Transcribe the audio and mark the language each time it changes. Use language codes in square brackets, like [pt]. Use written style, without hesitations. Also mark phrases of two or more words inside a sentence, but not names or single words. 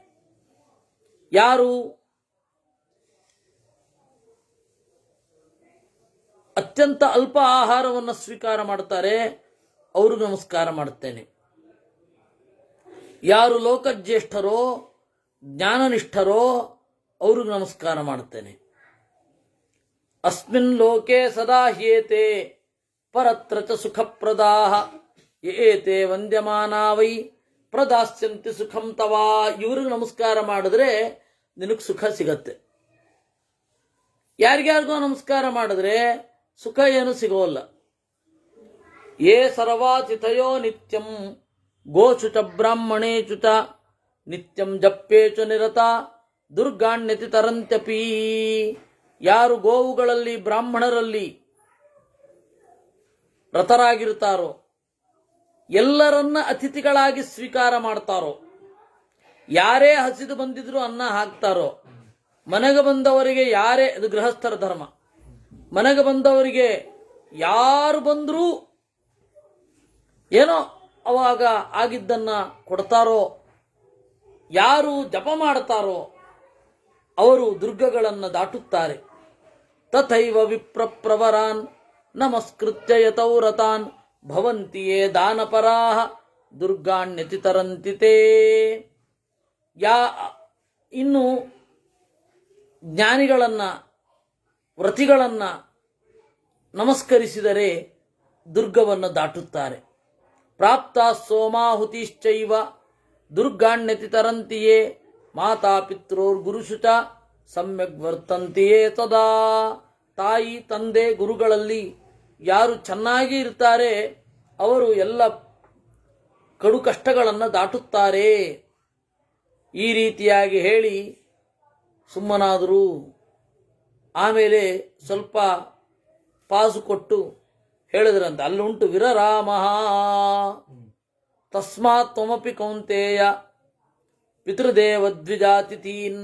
[kn] ಯಾರು ಅತ್ಯಂತ ಅಲ್ಪ ಆಹಾರವನ್ನು ಸ್ವೀಕಾರ ಮಾಡ್ತಾರೆ ಅವ್ರಿಗೆ ನಮಸ್ಕಾರ ಮಾಡುತ್ತೇನೆ. ಯಾರು ಲೋಕಜ್ಯೇಷ್ಠರೋ ಜ್ಞಾನನಿಷ್ಠರೋ ಅವ್ರಿಗೆ ನಮಸ್ಕಾರ ಮಾಡುತ್ತೇನೆ. [sa] ಅಸ್ಮಿನ್ ಲೋಕೆ ಸದಾ ಹ್ಯೇತೆ ಪರತ್ರ ಚ ಸುಖಪ್ರದಾಃ ಏತೆ ವಂದ್ಯಮಾನಾ ವೈ ಪ್ರದಾಸ್ಯಂತಿ ಸುಖಂ ತವಾ. [kn] ಇವ್ರಿಗೆ ನಮಸ್ಕಾರ ಮಾಡಿದ್ರೆ ನಿನಗೆ ಸುಖ ಸಿಗತ್ತೆ. ಯಾರಿಗ್ಯಾರಿಗೋ ನಮಸ್ಕಾರ ಮಾಡಿದ್ರೆ ಸುಖ ಏನು ಸಿಗೋಲ್ಲ. [sa] ಯೇ ಸರ್ವಾತಿಥಯೋ ನಿತ್ಯಂ ಗೋಚು ಚ ಬ್ರಾಹ್ಮಣೇಚು ಚ ನಿತ್ಯಂ ಜಪ್ಪೇಚು ನಿರತ ದುರ್ಗಾಣ್ಯತಿ ತರಂತ್ಯಪಿ. [kn] ಯಾರು ಗೋವುಗಳಲ್ಲಿ ಬ್ರಾಹ್ಮಣರಲ್ಲಿ ವ್ರತರಾಗಿರ್ತಾರೋ, ಎಲ್ಲರನ್ನ ಅತಿಥಿಗಳಾಗಿ ಸ್ವೀಕಾರ ಮಾಡ್ತಾರೋ, ಯಾರೇ ಹಸಿದು ಬಂದಿದ್ರು ಅನ್ನ ಹಾಕ್ತಾರೋ, ಮನೆಗೆ ಬಂದವರಿಗೆ ಯಾರೇ, ಇದು ಗೃಹಸ್ಥರ ಧರ್ಮ, ಮನೆಗೆ ಬಂದವರಿಗೆ ಯಾರು ಬಂದರೂ ಏನೋ ಅವಾಗ ಆಗಿದ್ದನ್ನ ಕೊಡ್ತಾರೋ, ಯಾರು ಜಪ ಮಾಡ್ತಾರೋ ಅವರು ದುರ್ಗಗಳನ್ನು ದಾಟುತ್ತಾರೆ. [sa] ತಥೈವ ವಿಪ್ರಪ್ರವರಾನ್ ನಮಸ್ಕೃತ್ಯ ಯತೌರತಾನ್ ಭವಂತಿಯೇ ದಾನಪರಾಹ ದುರ್ಗಾಣ್ಯತಿ ತರಂತಿತೇ. [kn] ಇನ್ನು ಜ್ಞಾನಿಗಳನ್ನ, ವ್ರತಿಗಳನ್ನ ನಮಸ್ಕರಿಸಿದರೆ ದುರ್ಗವನ್ನು ದಾಟುತ್ತಾರೆ. [sa] ಪ್ರಾಪ್ತ ಸೋಮಾಹುತಿಶ್ಚೈವ ದುರ್ಗಾಣ್ಯತಿ ತರಂತಿಯೇ ಮಾತಾ ಪಿತ್ರೋರ್ ಗುರುಶುಚ ಸಮ್ಯಕ್ ವರ್ತಂತಿಯೇ ತದಾ. [kn] ತಾಯಿ ತಂದೆ ಗುರುಗಳಲ್ಲಿ ಯಾರು ಚೆನ್ನಾಗಿ ಇರ್ತಾರೆ ಅವರು ಎಲ್ಲ ಕಡು ಕಷ್ಟಗಳನ್ನು ದಾಟುತ್ತಾರೆ. ಈ ರೀತಿಯಾಗಿ ಹೇಳಿ ಸುಮ್ಮನಾದರು. ಆಮೇಲೆ ಸ್ವಲ್ಪ ಪಾಸು ಕೊಟ್ಟು ಹೇಳಿದ್ರಂತೆ, ಅಲ್ಲುಂಟು [sa] ವಿರರಾಮ ತಸ್ಮಾತ್ ತ್ವಮಪಿ ಕೌಂತೇಯ ಪಿತೃದೇವದ್ವಿಜಾತಿಥೀನ್.